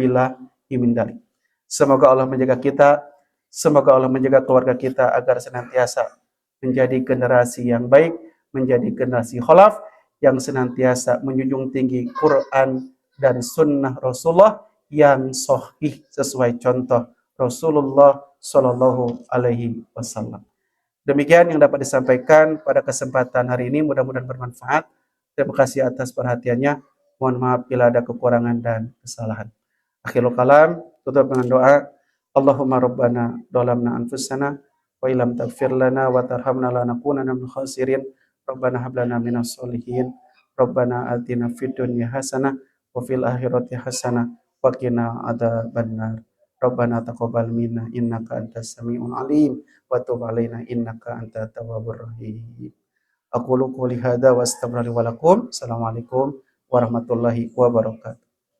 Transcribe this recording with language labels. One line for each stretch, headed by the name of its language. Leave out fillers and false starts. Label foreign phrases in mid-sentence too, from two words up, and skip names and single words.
Arabic: نعوذ بالله من ذلك.
Indonesian: Semoga Allah menjaga kita, semoga Allah menjaga keluarga kita agar senantiasa menjadi generasi yang baik, menjadi generasi khalaf yang senantiasa menjunjung tinggi Quran dan sunnah Rasulullah yang sahih sesuai contoh Rasulullah
Arabic: صلى الله عليه وسلم.
Indonesian: Demikian yang dapat disampaikan pada kesempatan hari ini, mudah-mudahan bermanfaat. Terima kasih atas perhatiannya. Mohon maaf bila ada kekurangan dan kesalahan.
Arabic: آخر الكلام,
Indonesian: tutup dengan doa.
Arabic: اللهم ربنا ظلمنا أنفسنا وإن لم تغفر لنا وترحمنا لنكونن من الخاسرين. ربنا هب لنا من الصالحين. ربنا آتنا في الدنيا حسنة وفي الآخرة حسنة وقنا عذاب النار. ربنا تقبل منا إنك أنت السميع العليم وتب علينا إنك أنت التواب الرحيم. أقول قولي هذا وأستغفر الله ولكم. السلام عليكم ورحمة الله وبركاته.